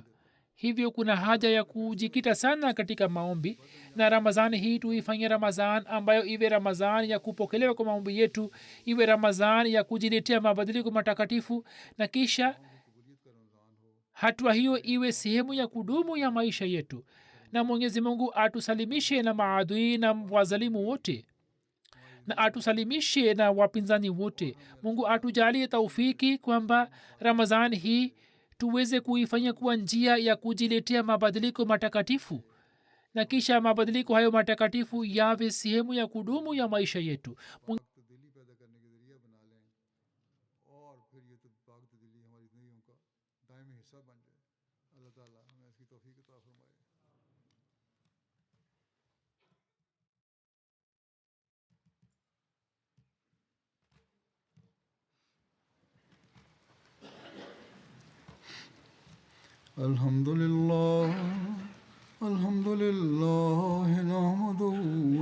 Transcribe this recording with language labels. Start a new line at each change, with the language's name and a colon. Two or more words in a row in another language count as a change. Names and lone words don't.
Swahili: hivyo kuna haja ya kujikita sana katika maombi, na ramazani hii tuifanye ramazan ambayo iwe ramazani ya kupokelewa kwa maombi yetu, iwe ramazani ya kujiletea mabadiliko matakatifu, na kisha hatua hiyo iwe sehemu ya kudumu ya maisha yetu na mwenyezi mungu atusalimishe na maadui na wazalimu wote na atusalimishe na wapinzani wote. Mungu atujalie taufiki kwamba ramazani hii tuweze kuifanya kuwa njia ya kujiletea mabadiliko matakatifu na kisha mabadiliko hayo matakatifu yawe sehemu ya kudumu ya maisha yetu.
Urdu: تبدیلی پیدا کرنے کے ذریعہ بنا لیں اور پھر یہ پاک تبدیلی ہماری زندگیوں کا دائمی حصہ بن جائے. اللہ تعالیٰ ہمیں اس کی توفیق عطا فرمائے.
Arabic: الحمد لله الحمد لله نحمده و